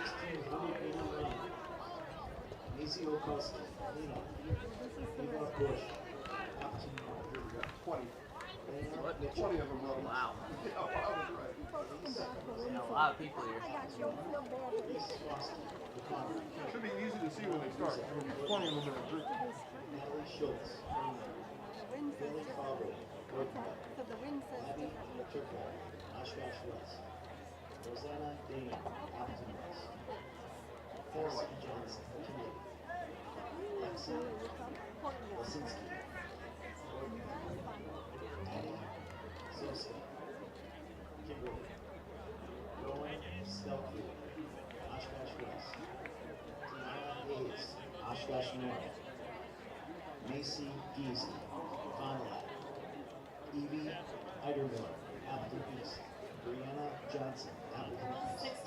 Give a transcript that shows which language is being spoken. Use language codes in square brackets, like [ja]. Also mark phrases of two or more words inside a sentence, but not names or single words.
[en] Wow. A lot of people here. Should be easy to see when they start. There will be 20 of them in a group. Natalie Schultz, Billy Fowler, Abby Turco, Oshkosh West, Rosanna Dana, Appleton West, Forrest Johnson, Canadian, Lexi Lasinski, Addie Zoska, Kimberly, Rowan Stelkey, Oshkosh West, Tiana Hayes, Oshkosh North, Macy Giese, Fond du Lac, Evie Eidermiller, Appleton East, Brianna Johnson, Appleton East,